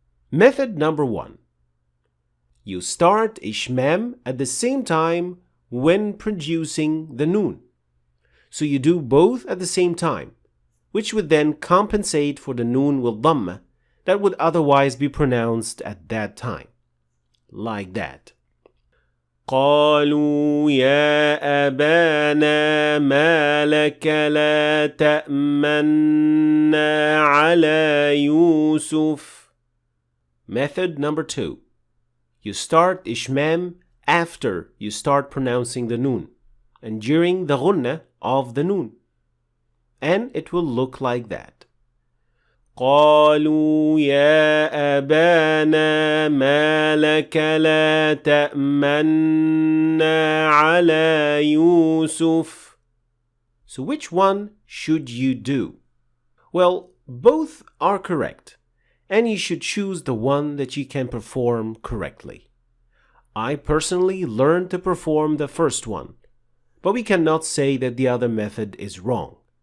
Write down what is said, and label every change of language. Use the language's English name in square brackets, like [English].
[English] Method number 1. You start Ishmam at the same time when producing the noon. So you do both at the same time, which would then compensate for the noon with dhamma that would otherwise be pronounced at that time. Like that. [Arabic] قالوا يا أبانا ما لك لا تأمنا على يوسف. [English] Method number 2. You start Ishmam after you start pronouncing the noon and during the ghunnah of the noon. And it will look like that. [Arabic] قالوا يا أبانا ما لك لا تأمنا على يوسف. [English] So which one should you do? Well, both are correct, and you should choose the one that you can perform correctly. I personally learned to perform the first one, but we cannot say that the other method is wrong.